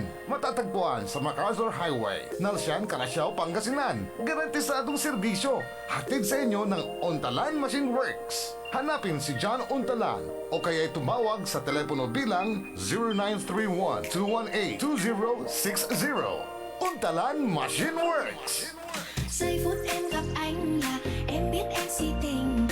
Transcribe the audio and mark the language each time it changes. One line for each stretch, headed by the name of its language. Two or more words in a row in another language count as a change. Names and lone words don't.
Filipino: Matatagpuan sa MacArthur Highway, Nalsian, Calasiao, Pangasinan. Garantisadong serbisyo. Hatid sa inyo ng Untalan Machine Works. Hanapin si John Untalan o kaya'y tumawag sa telepono bilang 0931-218-2060. Untalan Machine Works!
Vietnamese: Giây phút em gặp anh là em biết em si tình.